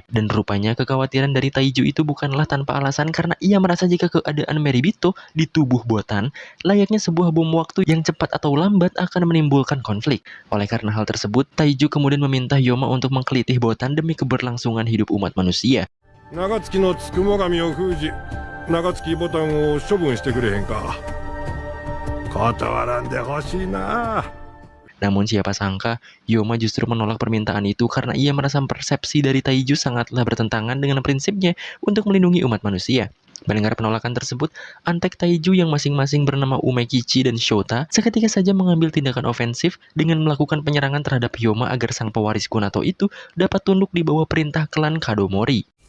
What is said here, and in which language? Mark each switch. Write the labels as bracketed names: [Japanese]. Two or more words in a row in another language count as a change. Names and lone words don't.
[Indonesian] Dan rupanya kekhawatiran dari Taiju itu bukanlah tanpa alasan karena ia merasa jika keadaan Meribito di tubuh Botan layaknya sebuah bom waktu yang cepat atau lambat akan menimbulkan konflik. Oleh karena hal tersebut, Taiju kemudian meminta Hyoma untuk mengkelitih Botan demi keberlangsungan hidup umat manusia. [Japanese] 長月のつくも神を封じ長月ボタンを処分してくれへんか断らんでほしいな [Indonesian] Namun siapa sangka, Hyoma justru menolak permintaan itu karena ia merasa persepsi dari Taiju sangatlah bertentangan dengan prinsipnya untuk melindungi umat manusia. Mendengar penolakan tersebut, antek Taiju yang masing-masing bernama Umekichi dan Shota seketika saja mengambil tindakan ofensif dengan melakukan penyerangan terhadap Hyoma agar sang pewaris Kunato itu dapat tunduk di bawah perintah klan Kadomori.